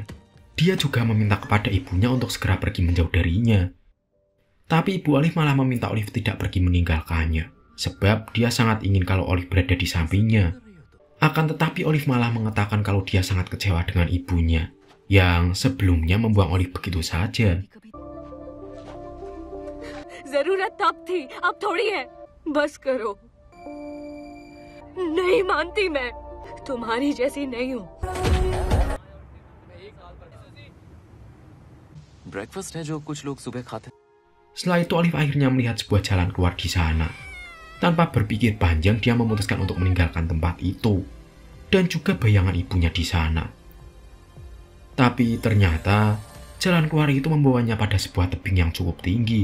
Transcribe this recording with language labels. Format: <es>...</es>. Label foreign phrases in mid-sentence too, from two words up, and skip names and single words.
<id>Dia juga meminta kepada ibunya untuk segera pergi menjauh darinya. Tapi ibu Olive malah meminta Olive tidak pergi meninggalkannya, sebab dia sangat ingin kalau Olive berada di sampingnya. Akan tetapi Olive malah mengatakan kalau dia sangat kecewa dengan ibunya, yang sebelumnya membuang Olive begitu saja.</id> <hi>जरूरत तब थी, अब थोड़ी है। बस करो। नहीं मानती मैं, तुम्हारी जैसी नहीं हूँ। ब्रेकफास्ट है जो कुछ लोग सुबह खाते।</hi> <id>Setelah itu Olive akhirnya melihat sebuah jalan keluar di sana. Tanpa berpikir panjang dia memutuskan untuk meninggalkan tempat itu dan juga bayangan ibunya di sana. Tapi ternyata jalan keluar itu membawanya pada sebuah tebing yang cukup tinggi.</id>